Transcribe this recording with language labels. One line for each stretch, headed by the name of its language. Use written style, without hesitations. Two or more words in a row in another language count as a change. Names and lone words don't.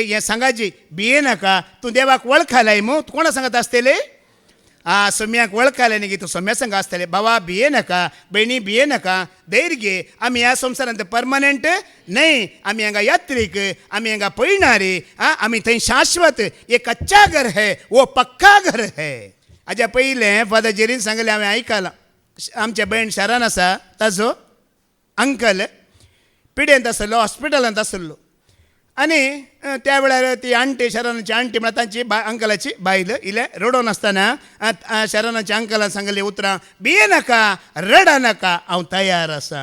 Konkani: हें सांगाची भिये नाका, तूं देवाक वळखालाय मू. तूं कोणा सांगता आसतले? सोम्याक वळखाले न्ही, तूं सोम्या सांगा आसतले. बाबा भिये नाका, भयणी भिये नाका, धैर्य घे. आमी ह्या संवसारांत परमनंट न्हय, आमी हांगा यात्रीक, आमी हांगा पळयणारे. आमी थंय शाश्वत.
Hindi: ये कच्चा घर है वो पक्का घर है.
Konkani: हाज्या पयलें फादर जेरीन सांगलें हांवें आयकलां. आमचे भयण शारान आसा, ताजो अंकल पिडेंत आसलो, हॉस्पिटलांत आसलो. आनी त्या वेळार ती आंटी, शरणाची आंटी म्हळ्यार तांची अंकलाची बायल इले रडोन आसतना शरणाच्या अंकलान सांगलें उतरां, भिये नाका, रडा नाका, हांव तयार आसा.